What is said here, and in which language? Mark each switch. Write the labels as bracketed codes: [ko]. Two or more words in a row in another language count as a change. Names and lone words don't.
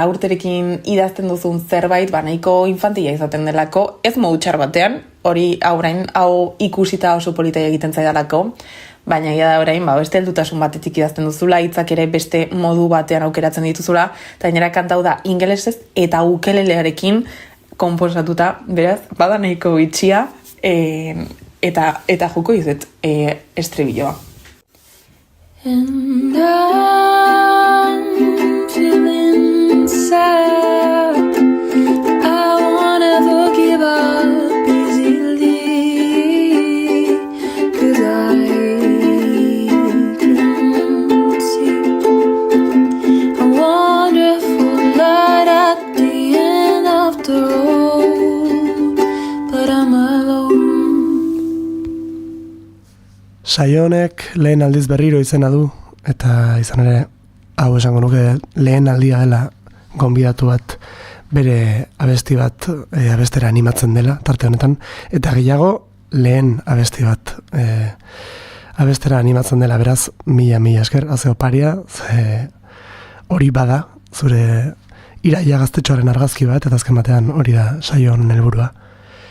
[eu] urterekin idazten duzun zerbait, nahiko infantila izaten delako, ez modu txar batean, hori hau ikusita oso polita egiten zaidalako, baina egia da orain, beste heldutasun batetik idazten duzula, hitzak ere beste modu batean aukeratzen dituzula, eta gainera kantau da ingelesez eta ukelelearekin konposatuta, beraz, bada nahiko itxia, eta joko izet estribilloa. [en] And I'm feeling sad, I won't ever give up easily, 'cause I can see a wonderful light at the end of the road, but I'm alone. [eu] Saio honek lehen aldiz berriro izena du, eta izan ere, hau esango nuke lehen aldia dela gonbidatu bat bere abesti bat abestera animatzen dela, tarte honetan, eta gehiago lehen abesti bat abestera animatzen dela, beraz, mila esker, haze oparia, hori bada, zure iraia gaztetxoaren argazki bat, eta azken batean hori da saio honen helburua.